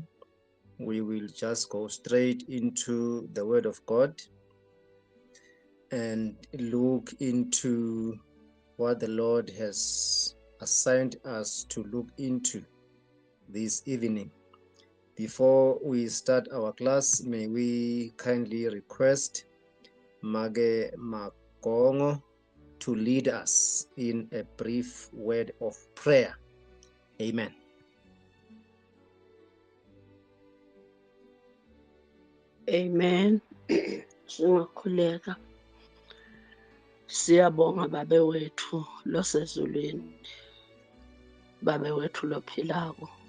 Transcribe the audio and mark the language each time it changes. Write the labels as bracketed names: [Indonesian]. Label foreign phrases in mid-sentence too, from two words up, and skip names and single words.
[English] We will just go straight into the word of God and look into what the Lord has assigned us to look into this evening. Before we start our class, may we kindly request Mage Magongo to lead us in a brief word of prayer. Amen. Amen. [Swati] Singakhuleka. Siyabonga babe wethu losezulwini. Babe wethu lophilako.